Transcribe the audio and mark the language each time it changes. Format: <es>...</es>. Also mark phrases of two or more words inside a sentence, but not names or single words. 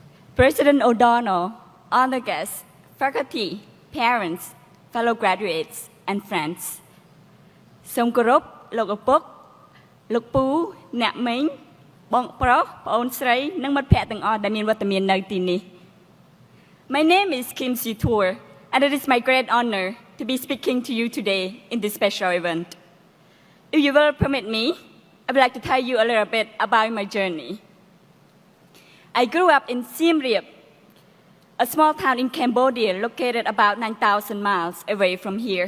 <en>President O'Donnell, honored guests, faculty, parents, fellow graduates, and friends.</en> <km>សូមគោរពលោកឪពុកលោកពូអ្នកមីងបងប្រុសប្អូនស្រីនិងមិត្តភ័ក្តិទាំងអស់ដែលមានវត្តមាននៅទីនេះ</km> <en>My name is Kim Si-tour, and it is my great honor to be speaking to you today in this special event. If you will permit me, I would like to tell you a little bit about my journey. I grew up in Siem Reap, a small town in Cambodia located about 9,000 miles away from here.</en>